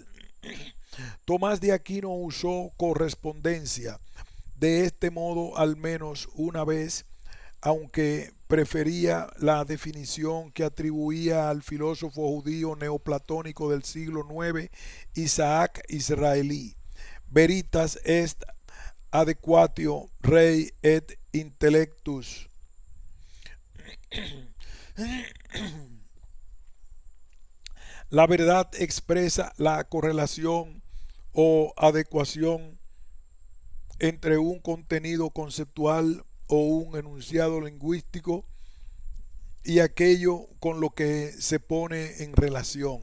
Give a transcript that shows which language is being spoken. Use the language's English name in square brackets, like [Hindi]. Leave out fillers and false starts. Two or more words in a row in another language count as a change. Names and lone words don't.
[Spanish] Tomás de Aquino usó correspondencia de este modo al menos una vez, aunque prefería la definición que atribuía al filósofo judío neoplatónico del siglo IX, Isaac Israelí. [Latin] Veritas est adequatio rei et intellectus. [Spanish] La verdad expresa la correlación o adecuación entre un contenido conceptual o un enunciado lingüístico y aquello con lo que se pone en relación.